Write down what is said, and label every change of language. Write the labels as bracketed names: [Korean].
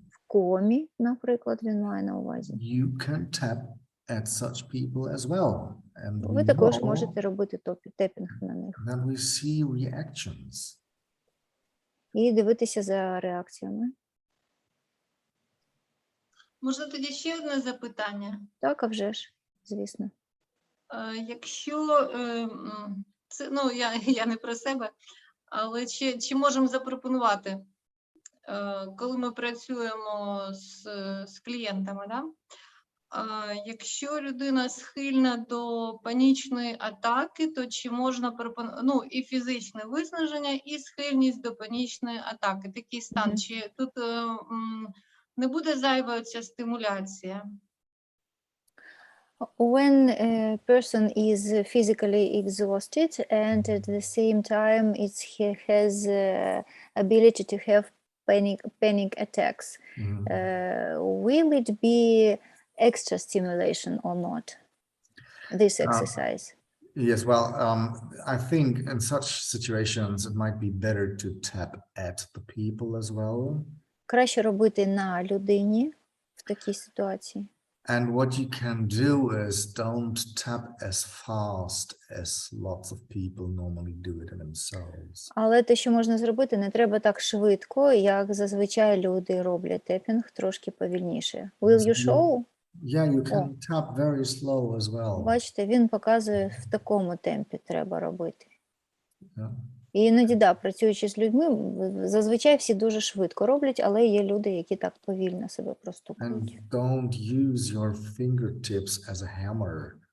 [Ukrainian] в комі, наприклад, він має на увазі, [English] you can tap at such people as well. And [Ukrainian] ви [English] we [Ukrainian] також [English] know [Ukrainian] можете робити тепінг на них [English] that we see reactions. [Ukrainian] і дивитися за реакціями. Можна тоді ще одне запитання? Так, а вже ж, звісно. Якщо це, я не про себе, але чи можемо запропонувати, коли ми працюємо з клієнтами, да? Якщо людина схильна до панічної атаки, то чи можна пропонувати, і фізичне виснаження, і схильність до панічної атаки, такий стан, чи тут не буде зайва ця стимуляція? [English] When a person is physically exhausted and at the same time he has ability to have panic attacks, will it be extra stimulation or not, this exercise? Yes, well, I think in such situations it might be better to tap at the people as well. [Ukrainian] Краще робити на людині в такій ситуації. [English] And what you can do is don't tap as fast as lots of people normally do it themselves. [Ukrainian] Але те, що можна зробити, не треба так швидко, як зазвичай люди роблять тепінг, трошки повільніше. [English] Will you show? Yeah, you can tap very slow as well. [Ukrainian] Бачите, він показує, в такому темпі треба робити. [English] Yeah. [Ukrainian] І іноді, працюючи з людьми, зазвичай всі дуже швидко роблять, але є люди, які так повільно себе простукують. [English] And don't use your fingertips as a hammer.